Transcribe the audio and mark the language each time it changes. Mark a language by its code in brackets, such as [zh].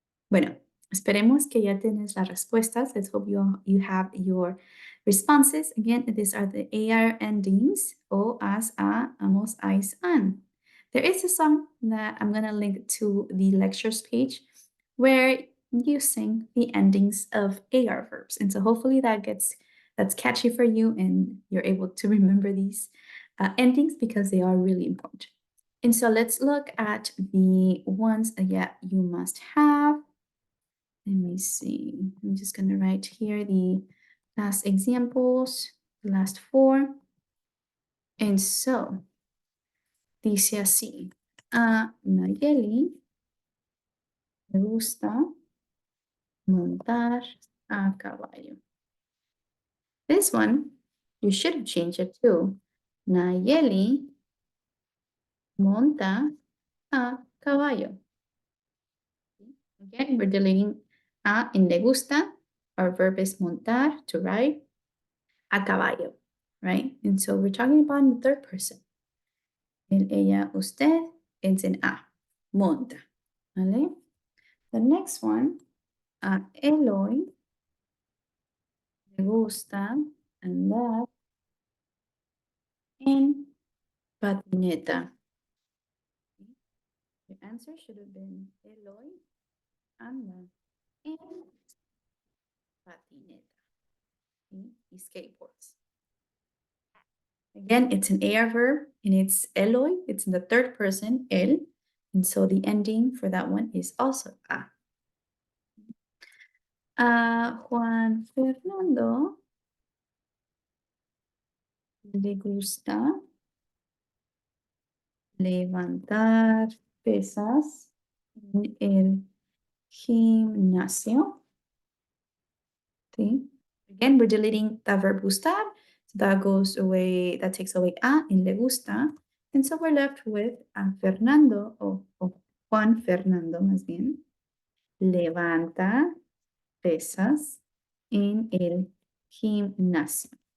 [es] Bueno, esperemos que ya tienes las respuestas. [en] Let's hope you have your responses. Again, these are the AR endings. O, as, a, amos, ais, an. There is a song that I'm going to link to the lectures page where you sing the endings of AR verbs. And so hopefully that's catchy for you and you're able to remember these endings because they are really important. And so let's look at the ones that you must have. Let me see. I'm just going to write here the last examples, the last four. And so, [es] dice así. A Nayeli le gusta montar a caballo. [en] This one, you should have changed it too. [es] Nayeli monta a caballo. [en] Again, we're deleting a in le gusta. Our verb is montar, to ride, a caballo, right? And so we're talking about in the third person. [es] El, ella, usted, [en] it's an a, [es] monta, ¿vale? [en] The next one, [es] a Eloy le gusta andar en patineta. [en] The answer should have been [es] Eloy anda en patineta. [en] He skateboards. Again, it's an AR verb and it's Eloy. It's in the third person, él. And so the ending for that one is also a. [es] Juan Fernando le gusta levantar pesas en el gimnasio. ¿Sí? [en] Again, we're deleting the verb gustar. So that goes away, that takes away a in le gusta. And so we're left with [es] Fernando, o Juan Fernando más bien, levanta pesas en el gimnasio.